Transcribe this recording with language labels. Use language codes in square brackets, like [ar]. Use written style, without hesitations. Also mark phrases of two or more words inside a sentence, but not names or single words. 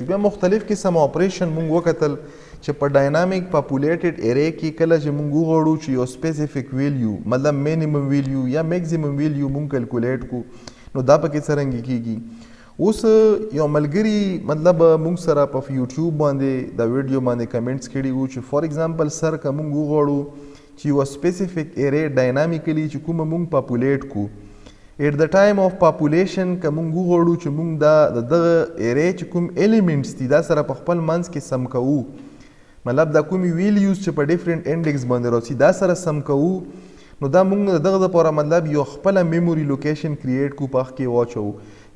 [ps] بیا مختلف قسم اپریشن موږ وکتل چې په [en] dynamic populated array [ps] کې کله چې موږ وغواړو چې یو [en] specific value [ps] مطلب [en] minimum value [ps] یا [en] maximum value [ps] موږ کیلکولیټ کو نو دا پکې څرنګه کیږي. اوس یو ملګري مطلب موږ سره په یوټیوب باندې دا ویډیو باندې کمنټس کړي وو چې [en] for example sir [ps] که موږ وغواړو چې یو [en] specific array dynamically [ps] چې کومه موږ پاپولیټ کو [en] at the time of population [ps] که موږ وغواړو چې موږ دا دغه ارے چې کوم ایلیمنټس دي دا سره په خپل منځ کې سم کوو، مطلب دا کومې ویلیوز چې په [en] different index [ps] باندې راځي دا سره سم کوو، نو دا موږ دغه دپاره مطلب یو خپله [en] memory location create [ps] کو، په هغه کې واچوو.